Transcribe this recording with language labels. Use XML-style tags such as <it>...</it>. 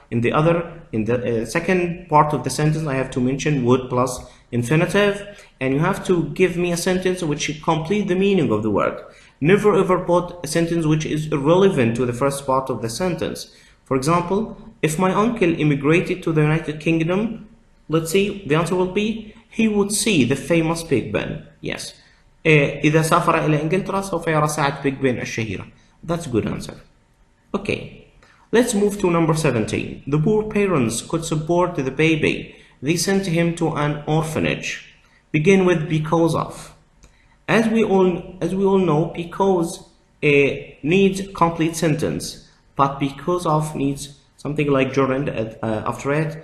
<en>in the second part of the sentence, I have to mention would plus infinitive, and you have to give me a sentence which should complete the meaning of the word. Never ever put a sentence which is irrelevant to the first part of the sentence. For example, if my uncle immigrated to the United Kingdom, let's see, the answer will be he would see the famous Big Ben. Yes.</en> <ar>إذا سافر إلى إنجلترا سوف يرى ساعة Big Ben الشهيرة.</ar> <en>That's a good answer. Okay. Let's move to number 17. The poor parents could support the baby. They sent him to an orphanage. Begin with because of. As we all know, because needs complete sentence, but because of needs something like gerund after it.</en>